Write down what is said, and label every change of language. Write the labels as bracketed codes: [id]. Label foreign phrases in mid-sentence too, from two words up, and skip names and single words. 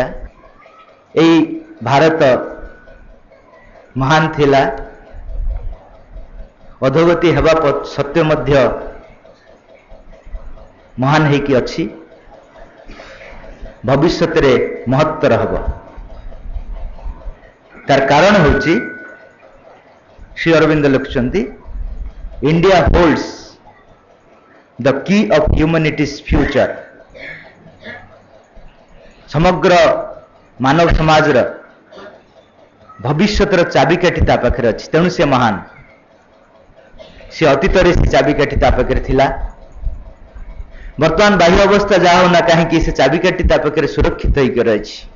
[or] ଏଇ ଭାରତ ମହାନ ଥିଲା, ଅଧୋଗତି ହେବା ସତ୍ତ୍ୱେ ମଧ୍ୟ ମହାନ ହେଇକି ଅଛି, ଭବିଷ୍ୟତରେ ମହତ୍ତର ହେବ। ତାର କାରଣ ହେଉଛି ଶ୍ରୀ ଅରବିନ୍ଦ ଲେଖୁଛନ୍ତି, [en] India holds the key of humanity's future। [or] ସମଗ୍ର ମାନବ ସମାଜର ଭବିଷ୍ୟତର ଚାବିକାଠି ତା ପାଖରେ ଅଛି, ତେଣୁ ସେ ମହାନ। ସେ ଅତୀତରେ ସେ ଚାବିକାଠି ତା ପାଖରେ ଥିଲା। ବର୍ତ୍ତମାନ ବାହ୍ୟ ଅବସ୍ଥା ଯାହା ହଉ ନା କାହିଁକି ସେ ଚାବିକାଠି ତା ପାଖରେ ସୁରକ୍ଷିତ ହେଇକି ରହିଛି।